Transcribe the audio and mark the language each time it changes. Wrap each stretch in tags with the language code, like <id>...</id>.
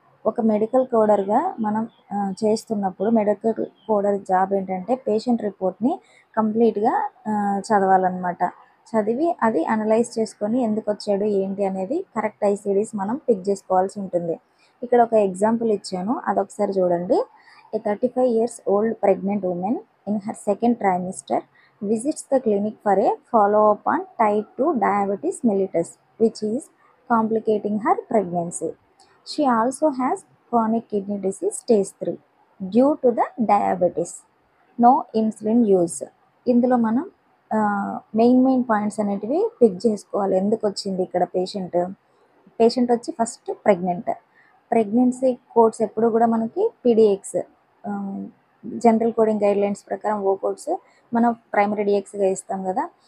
<te>ఒక మెడికల్ కోడర్గా మనం చేస్తున్నప్పుడు మెడికల్ కోడర్ జాబ్ ఏంటంటే పేషెంట్ రిపోర్ట్ని కంప్లీట్గా చదవాలన్నమాట. చదివి అది అనలైజ్ చేసుకొని ఎందుకు వచ్చాడు ఏంటి అనేది కరెక్ట్ ఐసిడీస్ మనం పిక్ చేసుకోవాల్సి ఉంటుంది. ఇక్కడ ఒక ఎగ్జాంపుల్ ఇచ్చాను, అదొకసారి చూడండి.</te> <en>A 35 years old pregnant woman in her second trimester visits the clinic for a follow-up on type 2 diabetes mellitus, which is complicating her pregnancy. She also has chronic kidney disease stage 3 due to the diabetes. No insulin use.</en> <te>ఇందులో మనం main points అనేటివి pick చేసుకోవాలి. ఎందుకు వచ్చింది ఇక్కడ patient వచ్చి first pregnancy codes ఎప్పుడు కూడా మనకి P dx, general coding guide lines ప్రకారం ఓ కోడ్స్ మనం ప్రైమరీ డిఎక్స్గా ఇస్తాం కదా.</te>